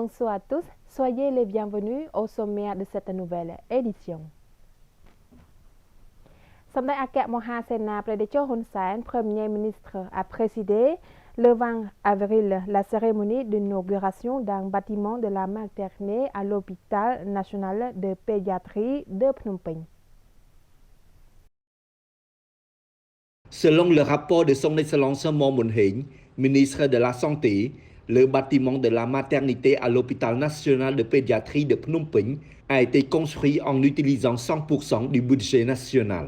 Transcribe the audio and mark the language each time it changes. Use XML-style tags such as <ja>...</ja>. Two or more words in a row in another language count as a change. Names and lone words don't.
<fr>à tous, soyez les bienvenus au sommaire de cette nouvelle édition.</fr> <km>សម្ដេចអគ្គមហាសេនាបតីជោហ៊ុនសែន</km> <fr>Premier ministre a présidé le 20 avril la cérémonie d'inauguration d'un bâtiment de la maternité à l'hôpital national de pédiatrie de Phnom Penh. Selon le rapport de son Excellence Mon Mun Heng, ministre de la Santé, le bâtiment de la maternité à l'hôpital national de pédiatrie de Phnom Penh a été construit en utilisant 100% du budget national.</fr>